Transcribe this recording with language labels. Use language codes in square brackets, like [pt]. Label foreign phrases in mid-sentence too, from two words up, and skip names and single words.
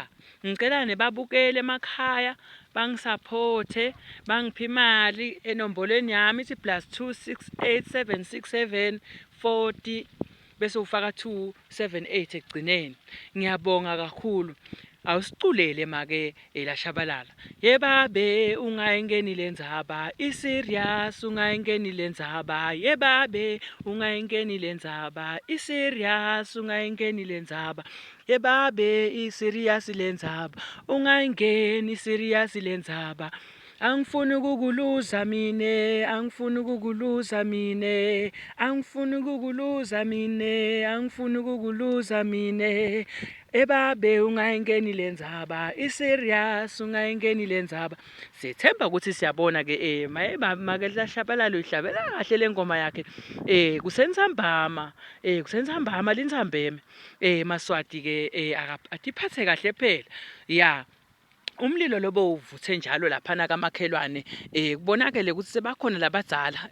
[zu] Ngicela nebabukele emakhaya bangisapothe bangiphe imali enombolweni yami ithi +268 767 40 bese ufaka 278 ekugcineni. Ngiyabonga kakhulu. Awusiculele make Lashabalala. [ss] Yebabe ungayingeni lendzaba i-serious ungayingeni lendzaba yebabe ungayingeni lendzaba i-serious ungayingeni lendzaba yebabe i-serious lendzaba ungayingeni serious lendzaba. Angifuni ukukuluza mine angifuni ukukuluza mine angifuni ukukuluza mine angifuni ukukuluza mine ebabe ungayingeni lendzaba i-serious ungayingeni lendzaba. [zu] Sithemba ukuthi siyabona-ke make Lashabalala uyihlabela kahle le ngoma yakhe. [ss] Kusenthambama linthambeme. Maswati-ke atiphathe kahle phela. Ya umlilo lobo uvuthe njalo laphana kamakhelwane kubonakele ukuthi sebakhona labadzala.